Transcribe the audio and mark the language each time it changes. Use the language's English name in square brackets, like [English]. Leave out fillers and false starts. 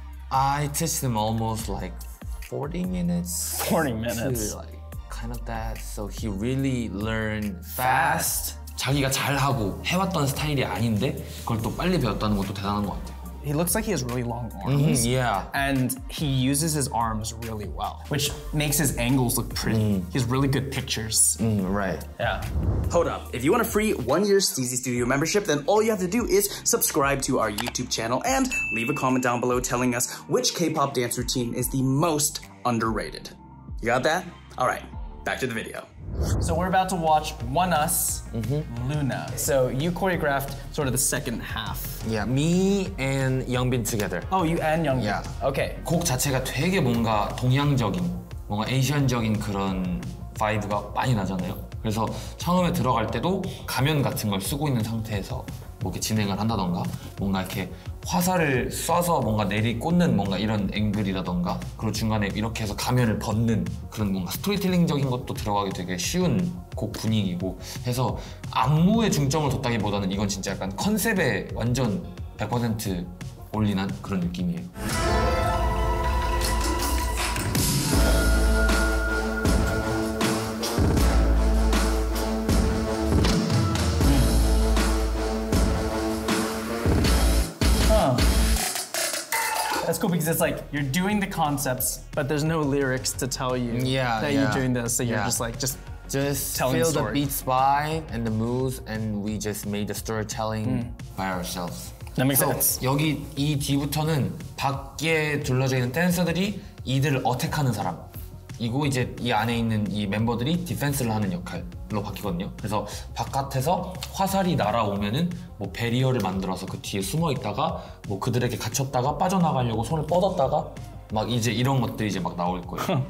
[English] I teach them almost like 40 minutes. 40 minutes. To like kind of that. So he really learned fast. [Korean] 자기가 잘하고 해왔던 스타일이 아닌데 그걸 또 빨리 배웠다는 것도 대단한 것 같아요. [English] He looks like he has really long arms. Yeah. And he uses his arms really well, which makes his angles look pretty. He has really good pictures. Right. Yeah. Hold up. If you want a free 1-year Steezy Studio membership, then all you have to do is subscribe to our YouTube channel and leave a comment down below telling us which K-pop dance routine is the most underrated. You got that? All right, back to the video. So we're about to watch One Us, Luna. So you choreographed sort of the second half. Yeah, me and Youngbin together. Oh, you and Youngbin. Yeah. Okay. [Korean] 곡 자체가 되게 뭔가 동양적인, 뭔가 에이시안적인 그런 바이브가 많이 나잖아요. 그래서 처음에 들어갈 때도 가면 같은 걸 쓰고 있는 상태에서 뭐 이렇게 진행을 한다던가 뭔가 이렇게 화살을 쏴서 뭔가 내리꽂는 뭔가 이런 앵글이라던가 그리고 중간에 이렇게 해서 가면을 벗는 그런 뭔가 스토리텔링적인 것도 들어가기 되게 쉬운 곡 분위기고 해서 안무에 중점을 뒀다기보다는 이건 진짜 약간 컨셉에 완전 100% 올인한 그런 느낌이에요. [English] That's cool because it's like you're doing the concepts, but there's no lyrics to tell you that you're doing this. So you're just like, just telling feel the story. the beats by and the moves, and we just made the storytelling by ourselves. That makes sense. [Korean] 여기 이 뒤부터는 밖에 둘러져 있는 댄서들이 이들을 어택하는 사람. 이고 이제 이 안에 있는 이 멤버들이 디펜스를 하는 역할로 바뀌거든요. 그래서 바깥에서 화살이 날아오면은 뭐 베리어를 만들어서 그 뒤에 숨어 있다가 뭐 그들에게 갇혔다가 빠져나가려고 손을 뻗었다가 막 이제 이런 것들이 이제 막 나올 거예요.